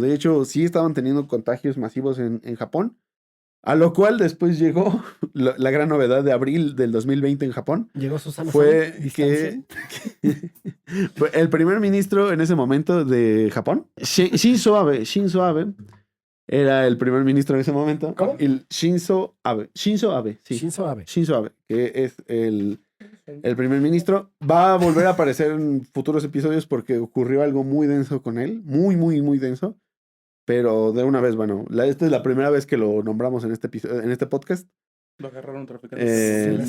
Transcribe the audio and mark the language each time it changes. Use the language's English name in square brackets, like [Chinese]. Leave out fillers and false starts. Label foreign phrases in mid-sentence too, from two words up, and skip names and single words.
[Spanish] De hecho, sí estaban teniendo contagios masivos en Japón. A lo cual después llegó la gran novedad de abril del 2020 en Japón. Llegó Susana. Fue Sana, que distancia. fue el primer ministro en ese momento de Japón, Shinzo Abe, era el primer ministro en ese momento. ¿Cómo? El Shinzo Abe. Shinzo Abe, sí. Shinzo Abe. Shinzo Abe, que es el primer ministro. Va a volver a aparecer en futuros episodios porque ocurrió algo muy denso con él. Muy, muy, muy denso. Pero de una vez, bueno, esta es la primera vez que lo nombramos en este episodio, en este podcast. Lo agarraron traficantes.